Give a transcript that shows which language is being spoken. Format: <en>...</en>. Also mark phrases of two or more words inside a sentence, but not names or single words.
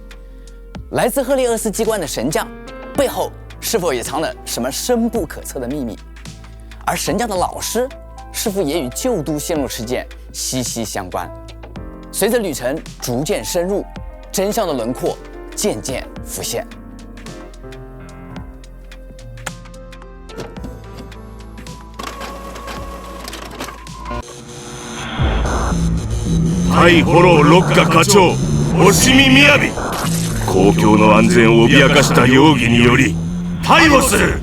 <zh>来自赫利厄斯机关的神将背后是否也藏了什么深不可测的秘密？而神将的老师是否也与旧都陷落事件息息相关？随着旅程逐渐深入，真相的轮廓渐渐浮现。</zh> <ja>対フォローロッカ課長星見みやび、公共の安全を脅かした容疑により逮捕する。</ja>